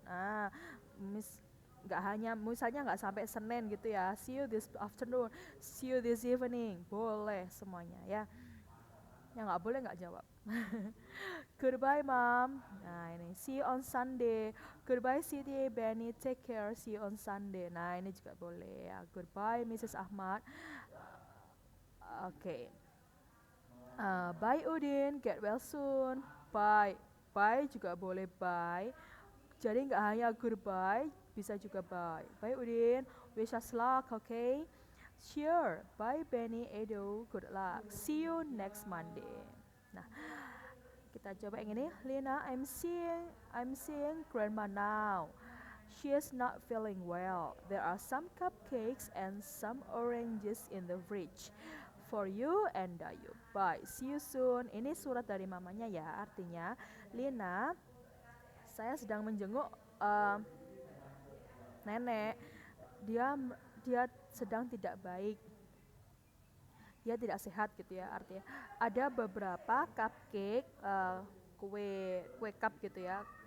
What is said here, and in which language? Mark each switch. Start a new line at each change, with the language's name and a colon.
Indonesian: Nah, mis nggak hanya misalnya nggak sampai Senin gitu ya.
English: See you this afternoon, see you this evening.
Indonesian: Boleh semuanya ya. Yang nggak boleh nggak jawab.
English: Goodbye, Mom.
Indonesian: Nah, ini
English: see you on Sunday. Goodbye, Siti, Benny. Take care. See you on Sunday.
Indonesian: Nah, ini juga boleh ya.
English: Goodbye, Mrs. Ahmad.
Indonesian: Oke.
English: Bye Udin, get well soon. Bye. Bye
Indonesian: juga boleh
English: bye.
Indonesian: Jadi nggak hanya goodbye, bisa juga bye.
English: Bye Udin, wish us luck, okay? Sure. Bye Benny, Edo, good luck. See you next Monday.
Indonesian: Nah, kita coba yang ini.
English: Lina, I'm seeing grandma now. She is not feeling well. There are some cupcakes and some oranges in the fridge for you and Dayu. Bye. See you soon.
Indonesian: Ini surat dari mamanya ya. Artinya, Lina, saya sedang menjenguk eh, nenek. Dia dia sedang tidak baik. Dia tidak sehat gitu ya. Artinya ada beberapa cupcake, kue kue cup gitu ya.